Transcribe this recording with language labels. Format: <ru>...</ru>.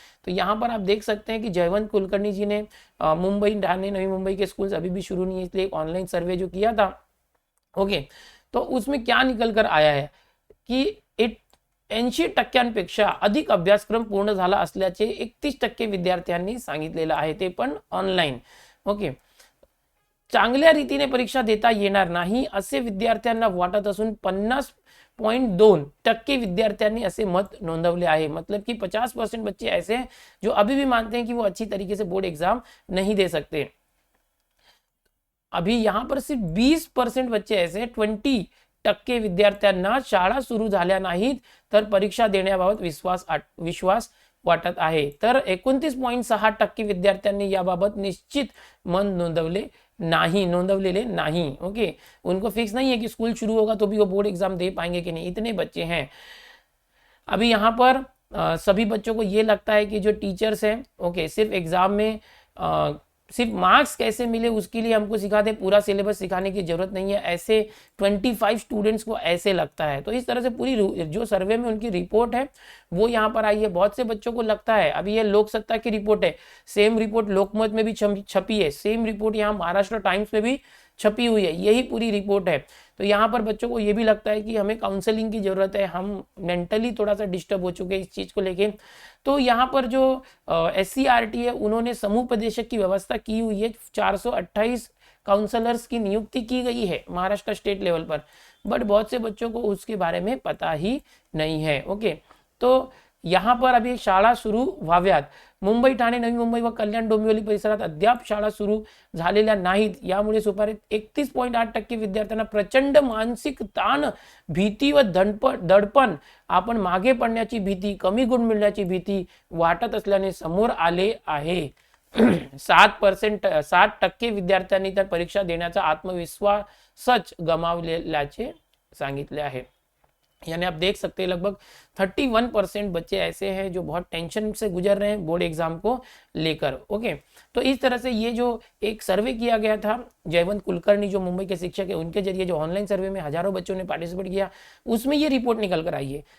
<hi>तो यहाँ पर आप देख सकते हैं कि जयवंत कुलकर्णी जी ने मुंबई, ठाणे, नवी मुंबई के स्कूल अभी भी शुरू नहीं है, इसलिए एक ऑनलाइन सर्वे जो किया था, ओके, तो उसमें क्या निकल कर आया है कि</hi> <mr>80% अधिक अभ्यासक्रम पूर्ण झाला असल्याचे 31% विद्यार्थ्यांनी सांगितलेलं आहे, ते पण ऑनलाईन। ओके, चांगल्या रीतीने परीक्षा देता येणार नाही असे विद्यार्थ्यांना वाटत असून 50.2% विद्यार्थ्यांनी ऐसे मत नोंदवले आहे।</mr> <hi>मतलब कि 50% बच्चे ऐसे हैं जो अभी भी मानते हैं कि वो अच्छी तरीके से बोर्ड एग्जाम नहीं दे सकते। अभी यहाँ पर सिर्फ 20% बच्चे ऐसे,</hi> <mr>20% विद्यार्थ्यांना शाळा सुरू झाल्या नाहीत तर परीक्षा देण्याबाबत विश्वास वाटत आहे, तर 29.6% विद्यार्थ्यांनी याबाबत निश्चित मन नोंदवलेले नहीं।</mr> <hi>ओके, उनको फिक्स नहीं है कि स्कूल शुरू होगा तो भी वो बोर्ड एग्जाम दे पाएंगे कि नहीं, इतने बच्चे हैं। अभी यहाँ पर सभी बच्चों को ये लगता है कि जो टीचर्स हैं, ओके, सिर्फ एग्जाम में सिर्फ मार्क्स कैसे मिले उसके लिए हमको सिखा दे, पूरा सिलेबस सिखाने की जरूरत नहीं है, ऐसे 25 स्टूडेंट्स को ऐसे लगता है। तो इस तरह से पूरी जो सर्वे में उनकी रिपोर्ट है वो यहाँ पर आई है। बहुत से बच्चों को लगता है, अभी ये लोकसत्ता की रिपोर्ट है, सेम रिपोर्ट लोकमत में भी छपी है, सेम रिपोर्ट यहाँ महाराष्ट्र टाइम्स में भी छपी हुई है, यही पूरी रिपोर्ट है। तो यहाँ पर बच्चों को ये भी लगता है कि हमें काउंसलिंग की ज़रूरत है, हम मेंटली थोड़ा सा डिस्टर्ब हो चुके हैं इस चीज़ को लेके। तो यहाँ पर जो SCERT है उन्होंने समूपदेशक की व्यवस्था की हुई है, 428 काउंसलर्स की नियुक्ति की गई है महाराष्ट्र स्टेट लेवल पर, बट बहुत से बच्चों को उसके बारे में पता ही नहीं है।</hi> <mr>ओके,</mr> <hi>तो यहाँ पर अभी</hi> <mr>शाळा सुरू व्हाव्यात, मुंबई, ठाणे, नवी मुंबई व कल्याण डोंबिवली परिसरात अद्याप शाळा सुरू झालेल्या नाहीत, यामुळे सुमारे 31.8% विद्यार्थ्यांना प्रचंड मानसिक ताण, भीती व दडपण, आपण मागे पडण्याची भीती, कमी गुण मिळण्याची भीती वाटत असल्याने समोर आले आहे। 7% विद्यार्थ्यांनी तर परीक्षा देण्याचा आत्मविश्वासच गमावल्याचे सांगितले आहे।</mr> <hi>यानी आप देख सकते हैं लगभग 31% बच्चे ऐसे हैं जो बहुत टेंशन से गुजर रहे हैं बोर्ड एग्जाम को लेकर। ओके, तो इस तरह से ये जो एक सर्वे किया गया था, जयवंत कुलकर्णी जो मुंबई के शिक्षक है उनके जरिए जो ऑनलाइन सर्वे में हजारों बच्चों ने पार्टिसिपेट किया, उसमें ये रिपोर्ट निकल कर आई है।</hi>